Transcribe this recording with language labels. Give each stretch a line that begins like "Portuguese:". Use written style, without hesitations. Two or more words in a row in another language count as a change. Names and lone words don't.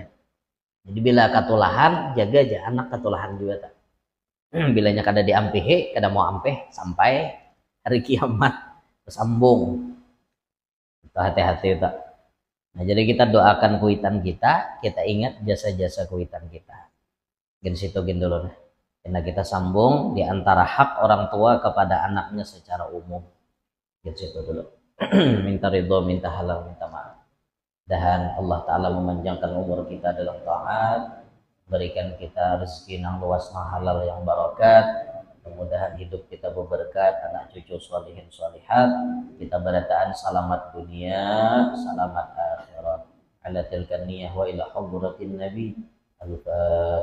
Banjar: Jadi bila katulahan jaga aja anak katulahan juga tak. Bilanya kada diampihe, kada mau ampeh sampai hari kiamat tersambung. Itu hati-hati tak. Nah, jadi kita doakan kuitan kita ingat jasa-jasa kuitan kita. Gen situ gen dulu nah.
Indonesian: Karena kita sambung di antara hak orang tua kepada anaknya secara umum.
Banjar: Gen situ dulu.
Indonesian: Minta ridho, minta halal, minta maaf. Dan Allah Ta'ala memanjangkan umur kita dalam taat, berikan kita rezeki yang luas, yang halal, yang barakat. Mudah-mudahan hidup kita berberkat, anak cucu
Arabic: صالحين صالحات,
Indonesian: kita berataan selamat dunia, selamat akhirat.
Arabic: على تلك النية وإلى حضرة النبي. Al-Fatihah.